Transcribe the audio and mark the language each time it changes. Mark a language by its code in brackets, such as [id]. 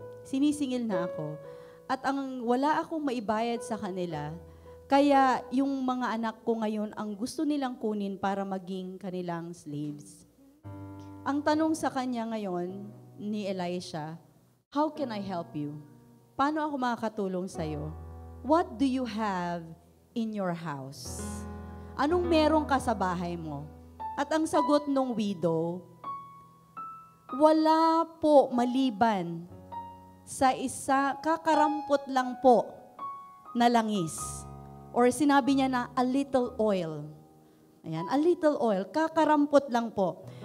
[tl] Sinisingil na ako. At wala akong maibayad sa kanila. Kaya yung mga anak ko ngayon ang gusto nilang kunin para maging kanilang slaves. Ang tanong sa kanya ngayon ni Elisha, [en] how can I help you? [tl] Paano ako makakatulong sa'yo? [en] What do you have in your house? [tl] Anong meron ka sa bahay mo? At ang sagot ng widow, wala po maliban sa kakarampot lang po na langis. Or sinabi niya na [en] a little oil. [tl] Ayan, a little oil, kakarampot lang po.